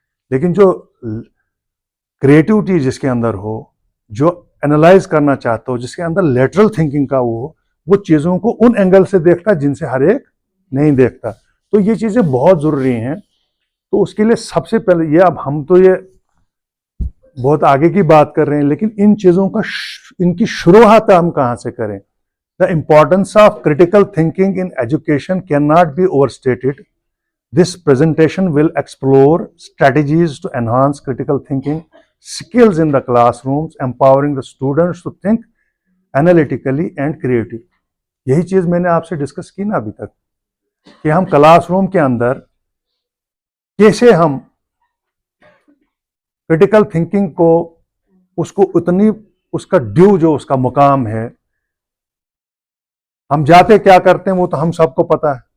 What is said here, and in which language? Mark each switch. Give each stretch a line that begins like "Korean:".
Urdu: لیکن جو کریٹیوٹی جس کے اندر ہو، جو انالائز کرنا چاہتا ہو، جس کے اندر لیٹرل تھنکنگ کا وہ چیزوں کو ان اینگل سے دیکھتا جن سے ہر ایک نہیں دیکھتا. تو یہ چیزیں بہت ضروری ہیں. تو اس کے لیے سب سے پہلے یہ، اب ہم تو یہ بہت آگے کی بات کر رہے ہیں، لیکن ان چیزوں کا ان کی شروعات ہم کہاں سے کریں.
English: The importance of critical thinking in education cannot be overstated. This presentation will explore strategies to enhance critical thinking skills in the classrooms, empowering the students to think analytically and creatively.
Urdu: یہی چیز میں نے آپ سے discuss کی نا ابھی تک، کہ ہم کلاس روم کے اندر کیسے ہم کریٹیکل تھنکنگ کو اس کو اتنی اس کا ڈیو جو اس کا مقام ہے، ہم جاتے کیا کرتے ہیں وہ تو ہم سب کو پتا ہے.